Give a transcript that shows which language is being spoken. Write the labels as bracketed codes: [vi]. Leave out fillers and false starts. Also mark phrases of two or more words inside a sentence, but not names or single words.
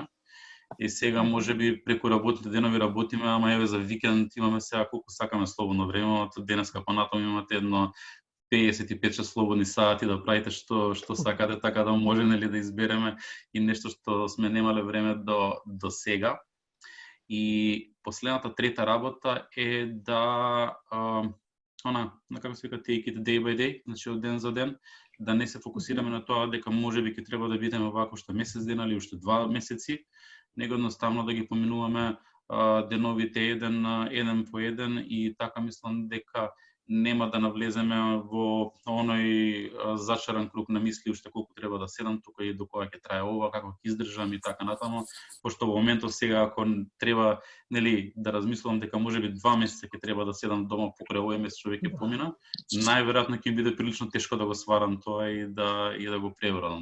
[mk] И сега може би преку работните денови работиме, ама еве за викенд имаме сега колку сакаме слободно време, од денеска понатаму имате едно 55 слободни сати да правите што сакате, така да може нели да избереме и нешто што сме немале време до сега. И последната трета работа е да на како се вика [en] take it day by day, [mk] значи од ден за ден, да не се фокусираме на тоа дека можеби ќе треба да бидеме вако уште месец дена или уште 2 месеци, него едноставно да ги поминуваме деновите еден по еден и така мислам дека нема да навлеземе во оној зачаран круг на мисли уште колку треба да седам тука и до кога ќе трае ова, како ќе издржам и така натаму, пошто во моментот сега ако треба нели да размислувам дека можеби 2 месеца ќе треба да седам дома покрај овој месец што веќе помина, најверојатно ќе биде прилично тешко да го сварам тоа и да го пребродам.